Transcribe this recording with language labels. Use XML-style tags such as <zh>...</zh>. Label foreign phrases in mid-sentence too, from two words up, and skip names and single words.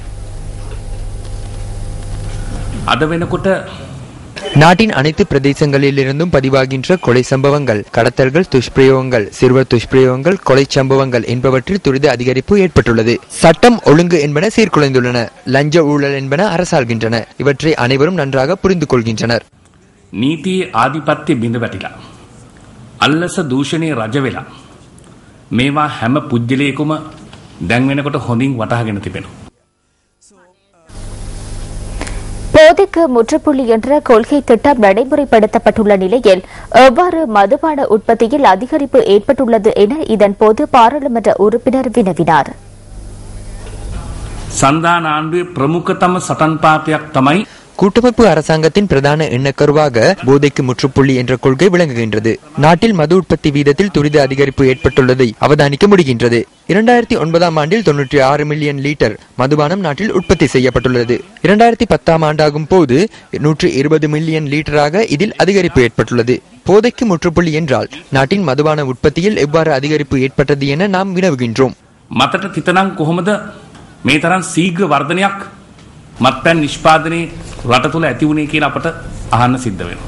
<ta>நாட்டின் அனைத்து பிரதேசங்களிலிருந்தும் பதிவாகின்ற கொலை சம்பவங்கள், கடத்தல்கள், துஷ்பிரயோகங்கள், சிறுவர் துஷ்பிரயோகங்கள், கொலை சம்பவங்கள் என்பவற்றில் துரித அதிகரிப்பு ஏற்பட்டுள்ளது. சட்டம் ஒழுங்கு என்பன சீர்குலைந்துள்ளன. லஞ்ச ஊழல் என்பன அரசாள்கின்றன. இவற்றை அனைவரும் நன்றாக புரிந்து கொள்கின்றனர்.</ta> <si>නීතියේ ආධිපත්‍ය බිඳ වැටිලා අල්ලස දූෂණයේ රජ වෙලා මේවා හැම පුජ්‍යලයකම දැන් වෙනකොට හොඳින් වටහාගෙන තිබෙනවා.</si> <ta>போதைக்கு முற்றுப்புள்ளி என்ற கொள்கை திட்டம் நடைமுறைப்படுத்தப்பட்டுள்ள நிலையில் எவ்வாறு மதுபான உற்பத்தியில் அதிகரிப்பு ஏற்பட்டுள்ளது என இதன்போது பாராளுமன்ற உறுப்பினர் வினவினார்.</ta> <si>සන්ධාන ආණ්ඩුවේ ප්‍රමුඛතම සටන් පාඨයක් තමයි</si> <ta>கூட்டமைப்பு அரசாங்கத்தின் பிரதான எண்ணக்கருவாக போதைக்கு முற்றுப்புள்ளி என்ற கொள்கை விளங்குகின்றது. நாட்டில் மது உற்பத்தி வீதத்தில் துரித அதிகரிப்பு ஏற்பட்டுள்ளதை அவதானிக்க முடிகின்றது. 2009ஆம் ஆண்டில் 96 மில்லியன் லிட்டர் மதுபானம் நாட்டில் உற்பத்தி செய்யப்பட்டுள்ளது. 2010ஆம் ஆண்டாகும் போது 120 மில்லியன் லிட்டராக இதில் அதிகரிப்பு ஏற்பட்டுள்ளது. போதைக்கு முற்றுப்புள்ளி என்றால் நாட்டின் மதுபான உற்பத்தியில் எவ்வாறு அதிகரிப்பு ஏற்பட்டது என நாம் வினவுகின்றோம்.</ta> <si>මතට තිතනම් කොහොමද මේ තරම් ශීඝ්‍ර වර්ධනයක් මත්පැන් නිෂ්පාදනයේ රට තුළ ඇති වුණේ කියලා අපට අහන්න සිද්ධ වෙනවා.</si>